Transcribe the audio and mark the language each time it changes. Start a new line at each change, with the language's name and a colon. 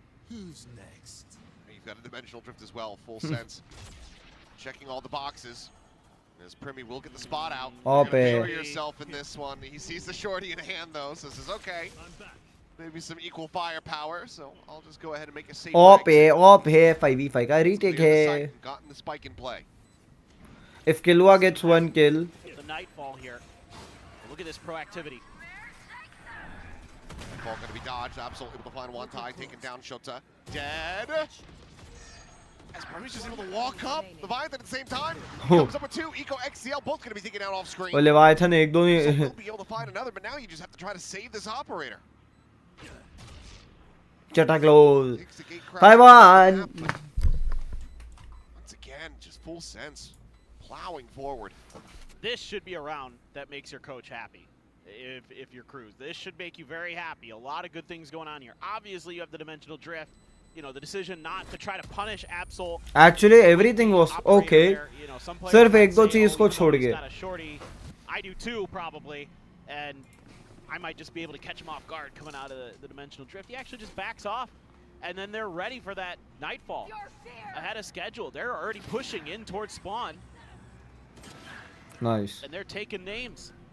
English: Who's next? And you've got a dimensional drift as well, full sense. Checking all the boxes. As Primi will get the spot out. You're gonna yourself in this one. He sees the shorty in hand though, so says, okay. Maybe some equal firepower, so I'll just go ahead and make a safe
Hindi: है 5v5 का retake है.
English: Gotten the spike in play. If Killua gets 1 kill. The nightfall here. Look at this proactivity. Ball gonna be dodged. Absolutely able to find one tie, taking down Shota. Dead. As Primi's just able to walk up. Leviathan at the same time. Comes up with 2. Eco XCL both gonna be taken out off screen.
Hindi: और Leviathan एक दो
English: So we'll be able to find another, but now you just have to try to save this operator. Chata close. 5-1. Once again, just full sense. Plowing forward. This should be a round that makes your coach happy. If you're Cruz, this should make you very happy. A lot of good things going on here. Obviously, you have the dimensional drift. You know, the decision not to try to punish Absol. Actually, everything was okay.
Hindi: सिर्फ एक दो चीज को छोड़ के.
English: I do too, probably, and I might just be able to catch him off guard coming out of the dimensional drift. He actually just backs off, and then they're ready for that nightfall ahead of schedule. They're already pushing in towards spawn. Nice. And they're taking names.